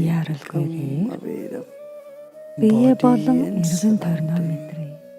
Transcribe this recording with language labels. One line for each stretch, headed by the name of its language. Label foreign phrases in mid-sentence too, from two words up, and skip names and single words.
Mongolian: яаралгүйгээр
English: become aware of
Mongolian: бие
English: body
Mongolian: болон
English: and
Mongolian: эргэн тойрноо
English: surrounding.
Mongolian: мэдрээ.